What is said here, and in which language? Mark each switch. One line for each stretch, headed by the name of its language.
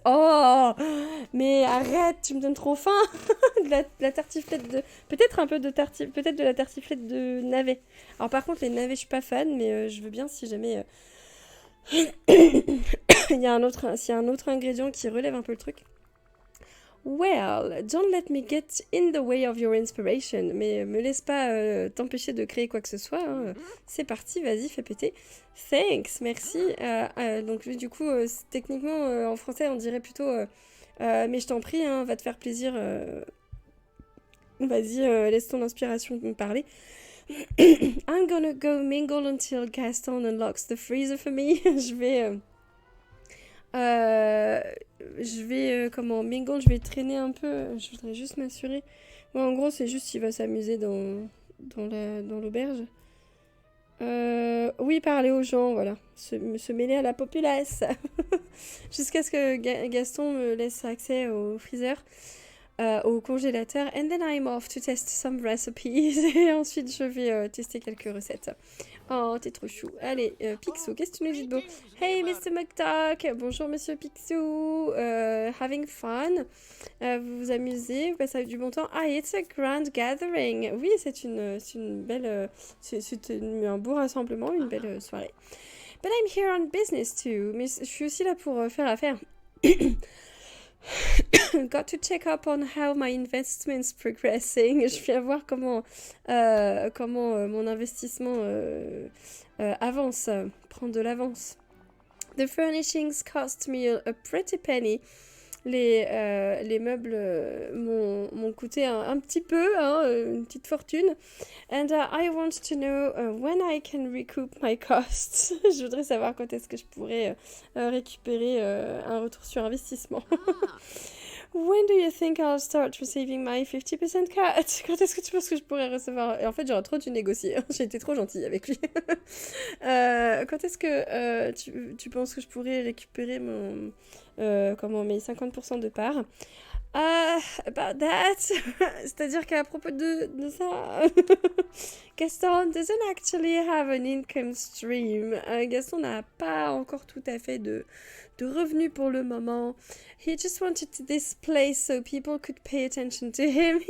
French: Oh, mais arrête, tu me donnes trop faim. de la tartiflette de... Peut-être un peu de peut-être de la tartiflette de navet. Alors par contre, les navets, je suis pas fan, mais je veux bien si jamais... il y a s'il y a un autre ingrédient qui relève un peu le truc.
English: Well, don't let me get in the way of your inspiration.
French: Mais me laisse pas t'empêcher de créer quoi que ce soit. Hein. C'est parti, vas-y, fais péter.
English: Thanks,
French: merci. Donc du coup, techniquement, en français, on dirait plutôt mais je t'en prie, hein, va te faire plaisir. Vas-y, laisse ton inspiration me parler.
English: I'm gonna go mingle until Gaston unlocks the freezer for me.
French: Je vais comment mingle, je vais traîner un peu. Je voudrais juste m'assurer. Bon, en gros, c'est juste qu'il va s'amuser dans l'auberge. Oui, parler aux gens, voilà. Se mêler à la populace. Jusqu'à ce que Gaston me laisse accès au freezer, au congélateur.
English: And then I'm off to test some recipes.
French: Et ensuite, je vais tester quelques recettes. Oh, t'es trop chou. Allez, Picsou, qu'est-ce que tu nous dis de beau?
English: Hey, Mr. McDuck.
French: Bonjour, Monsieur Picsou.
English: Having fun.
French: Vous vous amusez, vous passez du bon temps.
English: Ah, it's a grand gathering.
French: Oui, c'est une belle... c'est un beau rassemblement, une belle soirée.
English: But I'm here on business too.
French: Mais je suis aussi là pour faire affaire.
English: Got to check up on how my investment's progressing.
French: Je viens voir comment mon investissement avance, prend de l'avance.
English: The furnishings cost me a pretty penny.
French: Les meubles m'ont coûté un petit peu, hein, une petite fortune.
English: And I want to know when I can recoup my costs.
French: Je voudrais savoir quand est-ce que je pourrais récupérer un retour sur investissement.
English: When do you think I'll start receiving my 50% cut?
French: Quand est-ce que tu penses que je pourrais recevoir... Et en fait, j'aurais trop dû négocier. J'ai été trop gentille avec lui. Quand est-ce que tu penses que je pourrais récupérer mes 50% de part?
English: About that.
French: C'est-à-dire qu'à propos de ça,
English: Gaston doesn't actually have an income stream.
French: Gaston n'a pas encore tout à fait de revenus pour le moment.
English: He just wanted this place so people could pay attention to him.